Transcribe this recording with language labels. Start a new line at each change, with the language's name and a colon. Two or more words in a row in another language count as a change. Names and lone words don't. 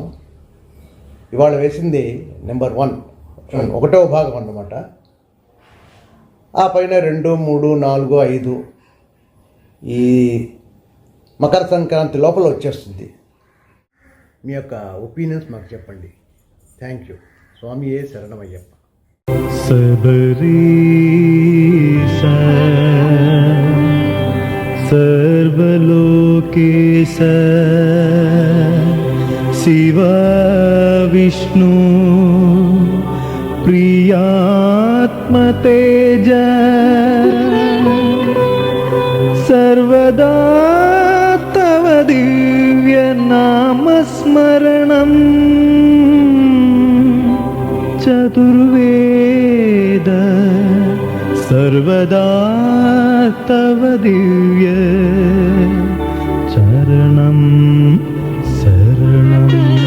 Telugu: ఇవాళ వేసింది నెంబర్ 1, 1వ భాగం అన్నమాట. ఆ పైన 2, 3, 4, 5 ఈ మకర సంక్రాంతి లోపల వచ్చేస్తుంది. మీ యొక్క ఒపీనియన్స్ మాకు చెప్పండి.
English: thank you.
Telugu: స్వామియే శరణమయ్యప్ప.
Sanskrit: सबरीश सर्वलोकेश शिव विष्णु प्रियात्मतेज सर्वदा तव दिव्य नामस्मरणं चतुर्वेद सर्वदा तव दिव्य चरणं शरणम्.